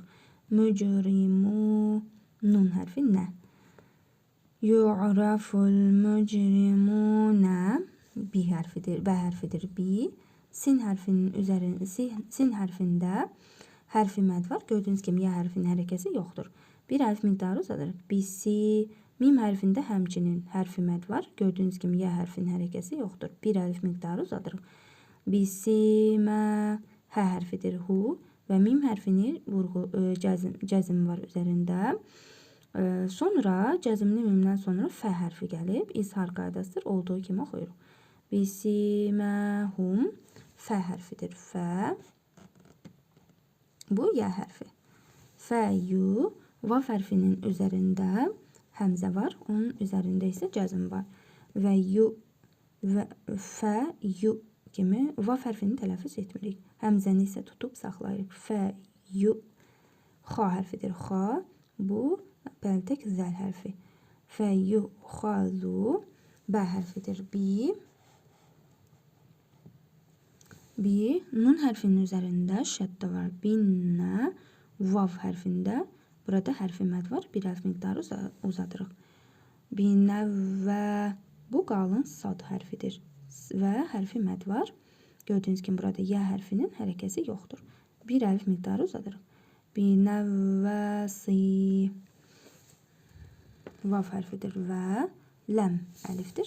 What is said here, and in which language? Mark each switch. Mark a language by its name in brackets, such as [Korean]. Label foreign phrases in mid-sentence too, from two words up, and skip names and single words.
[Azerbaijani] Mücrimu. Nun harfi nə. [Arabic] يعرف المجرمون. [Azerbaijani] Bi harfidir. Bə harfidir bi. Sin harfinin üzerinde, sin harfinde harfi məd var. Gördüğünüz kimi ya harfinin hərəkəsi yoxdur. Bir əlif miqdarı uzadırıq. Bisi. Mim harfinde həmçinin harfi məd var. Gördüğünüz kimi ya harfinin hərəkəsi yoxdur. Bir əlif miqdarı uzadırıq. Bisime. Hə harfidir hu. Ve mim harfinin cezim var üzerinde. Sonra cezimli mimden sonra fə harfi gəlib. İzhar qaydasıdır. Olduğu kimi oxuyuruq. Bisimehum. Fə harfidir. Fə. Bu ya harfi. Fəyu. Vav harfinin üzerinde həmzə var. Onun üzerinde ise cezim var. Ve yu. Ve fə yu kimi vav harfini telaffuz etmirik. Həmzəni isə tutub saxlayırıq. Fə yu. Xa harfidir. Xa. Bu pəltək zəl harfi. Fə yu xazu. Bə harfidir. Bi. Bi. Nun harfinin üzerinde şəddə var. Binnə. Vav harfinde. Burada harfi məd var. Bir əlif miqdarı uzadırıq. Binəvvə. Bu qalın sad harfidir. Və harfi məd var. Gördüğünüz kimi burada ya harfinin hərəkəsi yoxdur. Bir əlif miqdarı uzadırıq. Binəvvəsi. Vav harfidir və ləm əlifdir.